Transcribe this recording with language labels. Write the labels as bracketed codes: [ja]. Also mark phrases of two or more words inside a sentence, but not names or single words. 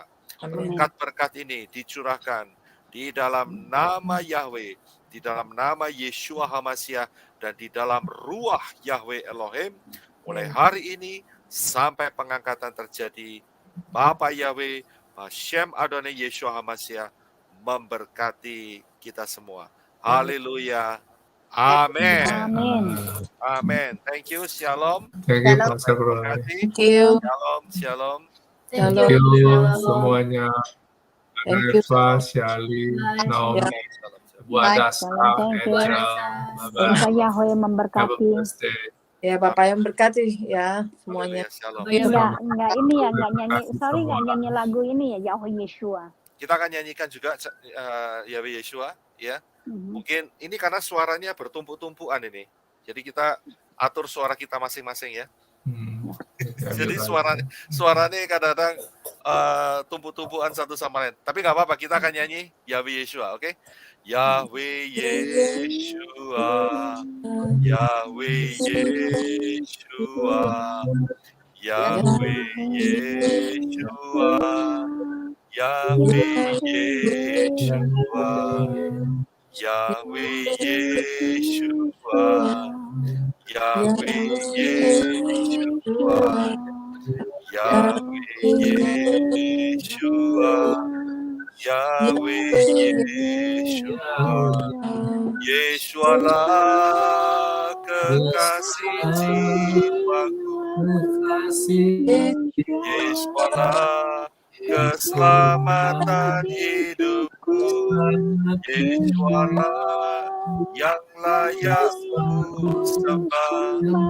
[id] Berkat-berkat ini dicurahkan di dalam nama Yahweh, di dalam nama [he] Yeshua HaMashiach, [id] dan di dalam ruah Yahweh Elohim, mulai hari ini sampai pengangkatan terjadi. Bapa Yahweh, [he] Hashem Adonai Yeshua HaMashiach [id] memberkati kita semua. Haleluya. Amin. Amin. [en] Thank you. Shalom. Thank you, Pastor Bro. Thank you. [he] Shalom. Shalom. [en] Thank you [id] semuanya. [en] Thank you. [id] Eva, Shelly, Naomi, Bu Adasa, Angel, Semoga Yahweh memberkati. Ya, Bapak yang berkati ya semuanya. Enggak nyanyi, sorry nggak nyanyi lagu ini ya, Yahweh Yeshua. Kita akan nyanyikan juga Yahweh Yeshua, ya. Mungkin ini karena suaranya bertumpuk-tumpukan ini. Jadi kita atur suara kita masing-masing ya. Jadi suaranya kadang-kadang tumpuk-tumpukan satu sama lain. Tapi nggak apa-apa, kita akan nyanyi Yahweh Yeshua, oke? Yahweh Yeshua, Yahweh Yeshua, Yahweh Yeshua, Yahweh Yeshua, Yahweh Yeshua, Yahweh Yeshua, Yahweh Yeshua, Yahweh Yeshua, Yeshualah kekasih jiwaku, Yeshualah keselamatan hidupku, Yeshualah yang layak ku sembah.